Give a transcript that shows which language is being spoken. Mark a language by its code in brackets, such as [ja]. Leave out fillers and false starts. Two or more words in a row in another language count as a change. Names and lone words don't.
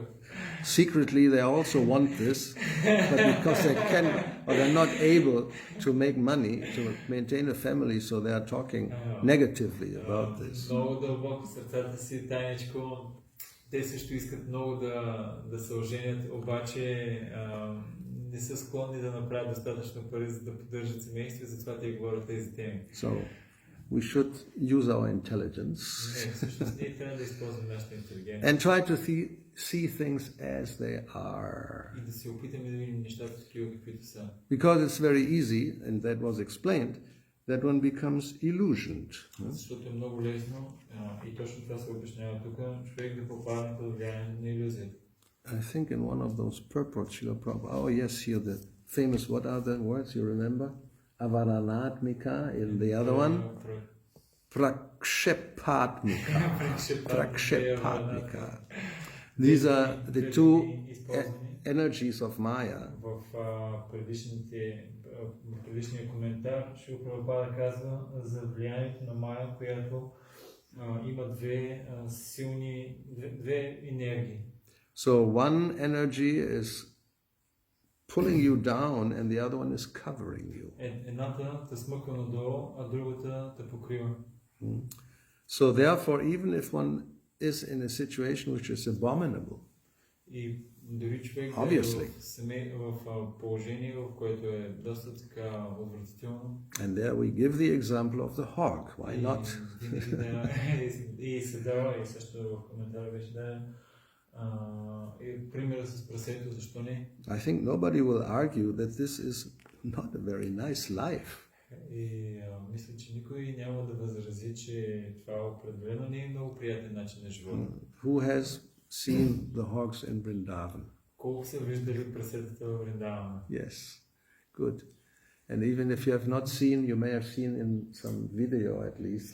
[en] Secretly, they also want this, but because they can or they're not able to make money to maintain a family, so they are talking negatively about this. [bg] Много дълбоко в сърцата си, тайничко, те също искат много да се оженят, обаче не са склонни да направят достатъчно пари, за да поддържат семейство, затова те говорят тези теми. [en] So, we should use our intelligence and try to see things as they are. Because it's very easy, and that was explained, that one becomes illusioned. I think in one of those purports, Srila Prabhupada, oh yes, here the famous, what are the words, you remember? [sa] Avaranatmika, in the other one, Prakshepatmika. Prakshepatmika. [en] These are the two energies of Maya. [bg] В предишния коментар Шрила Прабхупада казва за влиянието на Мая, която има две енергии. [en] So one energy is pulling you down and the other one is covering you. [bg] Едната те смъква надолу, а другата те покрива. [en] So therefore, even if one is in a situation which is abominable, [bg] И дори човек в положение, в което е доста така отвратително. [en] And there we give the example of the hawk. Why not? [bg] И се дава, и също в коментара беше даден примера с прасето, защо не? [en] I think nobody will argue that this is not a very nice life. [bg] И мисля, че никой няма да възрази, че това определено не е много приятен начин на живота. [en] Who has seen the hogs in Vrindavan? [bg] Колко са виждали прасетата в Вриндавана? [en] Yes, good. And even if you have not seen, you may have seen in some video at least.